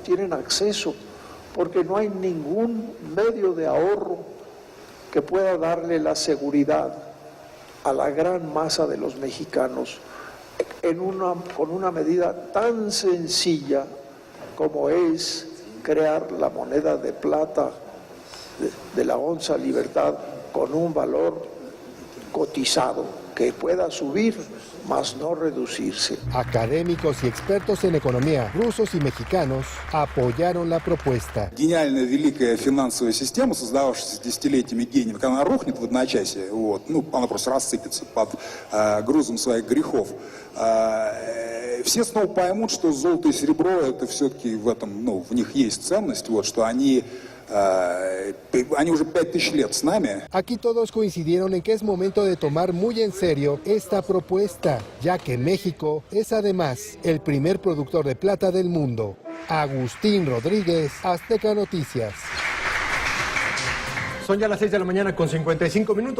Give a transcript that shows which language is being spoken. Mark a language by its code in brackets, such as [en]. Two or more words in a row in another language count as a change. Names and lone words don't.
[es] tienen acceso, porque no hay ningún medio de ahorro que pueda darle la seguridad a la gran masa de los mexicanos con una medida tan sencilla como es crear la moneda de plata de la onza Libertad con un valor cotizado que pueda subir, más no reducirse. Académicos y expertos en economía rusos y mexicanos apoyaron la propuesta. [ru] Гениальная великая финансовая система, создававшаяся десятилетиями гениев, когда она рухнет в одночасье, она просто рассыпется под грузом своих грехов. Все снова поймут, что золото и серебро, это все-таки в них есть ценность, что они уже 5000 лет с нами. [es] Aquí todos coincidieron en que es momento de tomar muy en serio esta propuesta, ya que México es además el primer productor de plata del mundo. Agustín Rodríguez, Azteca Noticias. Son ya las 6 de la mañana con 55 minutos.